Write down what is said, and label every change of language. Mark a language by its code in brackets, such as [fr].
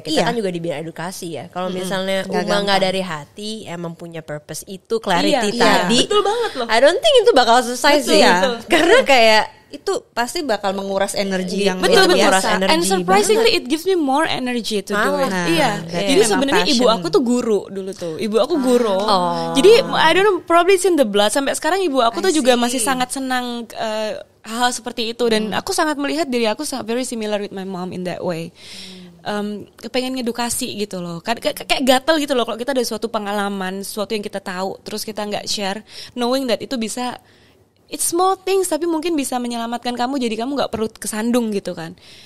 [id] Kita kan juga di bidang edukasi ya. Kalau misalnya Uma nggak dari hati, emang punya purpose itu, clarity tadi. Betul banget loh. [en] I don't think [id] itu bakal selesai sih ya. Karena kayak itu pasti bakal menguras energi yang betul biasa. [en] And surprisingly it gives me more energy to do it. [id] Jadi sebenarnya ibu aku tuh guru dulu tuh. Ibu aku guru. Jadi [en] I don't know, probably it's in the blood. [id] Sampai sekarang ibu aku tuh juga masih sangat senang hal seperti itu, dan aku sangat melihat diri aku [en] very similar with my mom in that way. [id] Pengen ngedukasi gitu loh, kayak gatel gitu loh kalau kita ada suatu pengalaman, sesuatu yang kita tahu terus kita nggak share, [en] knowing that [id] itu bisa, [en] it's small things [id] tapi mungkin bisa menyelamatkan kamu, jadi kamu nggak perlu kesandung gitu kan.